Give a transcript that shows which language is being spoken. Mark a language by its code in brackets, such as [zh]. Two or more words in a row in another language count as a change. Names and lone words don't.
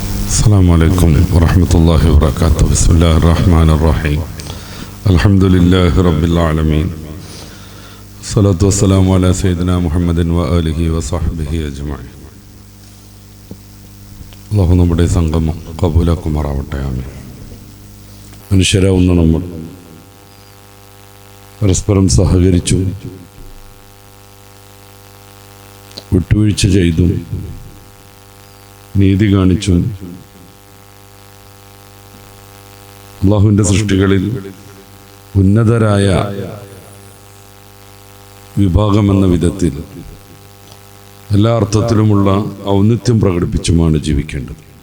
[ar] السلام عليكم ورحمة الله وبركاته. بسم الله الرحمن الرحيم. الحمد لله رب العالمين. الصلاة والسلام على سيدنا محمد وآله وصحبه أجمعين. [ml] അല്ലാഹു നമ്മുടെ സംഗമം കബൂലാക്കുമാറാവട്ടെ. ആമീൻ. മനുഷ്യരാവുന്ന നമ്മൾ പരസ്പരം സഹകരിച്ചു, വിട്ടുവീഴ്ച ചെയ്തു, നീതി കാണിച്ചു അള്ളാഹുവിൻ്റെ സൃഷ്ടികളിൽ ഉന്നതരായ വിഭാഗമെന്ന വിധത്തിൽ എല്ലാ അർത്ഥത്തിലുമുള്ള ഔന്നിത്യം പ്രകടിപ്പിച്ചുമാണ് ജീവിക്കേണ്ടത്.